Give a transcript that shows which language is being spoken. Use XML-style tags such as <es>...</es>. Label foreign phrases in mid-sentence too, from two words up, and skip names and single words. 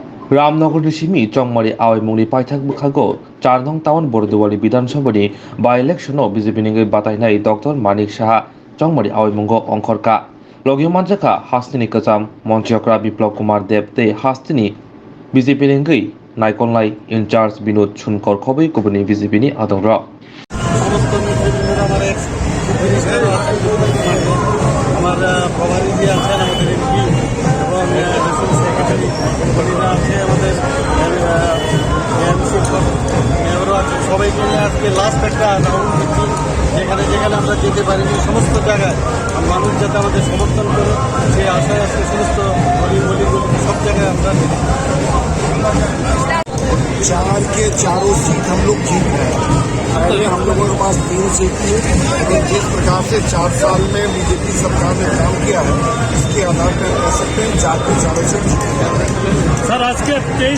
<trp>रामनगर सिमी चौमारी आवैमुंगनि पाइथाक बुखागो 4 नं टाउन बरदुवारी विधानसभानि बाय इलेक्शनआव बीजेपीनि बातायनाय डॉक्टर मानिक साहा चौमारी आवैमुंगो अंखरका लगियो मानजाका हास्तिनि कचाम मंत्रियक्रा बिप्लब कुमार देव ते हास्तिनि बीजेपीनि नायकनलाय इनचार्ज विनोद सुनकर खबै गुबुननि बीजेपीनि आदंर</trp> <bn>সবাইকে নিয়ে আজকে লাস্ট একটা রাউন্ড মিটিং যেখানে যেখানে আমরা যেতে পারিনি সমস্ত জায়গায় মানুষ যাতে আমাদের সমর্থন করে সেই আশায় আজকে সমস্ত গলি সব জায়গায় আমরা</bn> <hi>4 के चारों सीट हम लोग जीत गए। पहले हम लोगों के पास 3 सीट थी, लेकिन जिस प्रकार से 4 साल में बीजेपी सरकार ने काम किया है इसके आधार पर कह सकते हैं 4 के चारों सीट जीत गए। सर आज के 23</hi>